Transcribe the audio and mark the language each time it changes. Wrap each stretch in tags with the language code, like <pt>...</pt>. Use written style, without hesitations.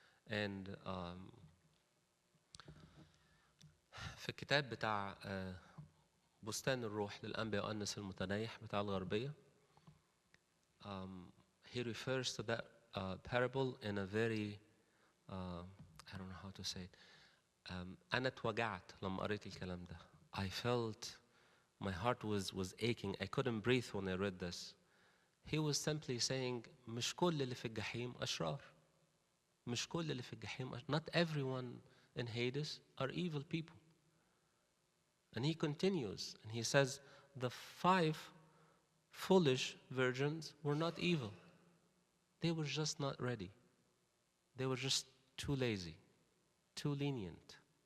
<en>And</en> <ar>في الكتاب بتاع بستان الروح للأنبياء وأنس المتنيح بتاع الغربية,</ar> <en>he refers to that parable in a very, I don't know how to say it.</en> <ar>أنا اتوجعت لما قريت الكلام ده.</ar> <en>I felt my heart was aching. I couldn't breathe when I read this. He was simply saying,</en> <ar>مش كل اللي في الجحيم أشرار. مش كل اللي في الجحيم</ar> <en>Not everyone in Hades are evil people. And he continues, and he says, the 5 foolish virgins were not evil. They were just not ready. They were just too lazy, too lenient.</en>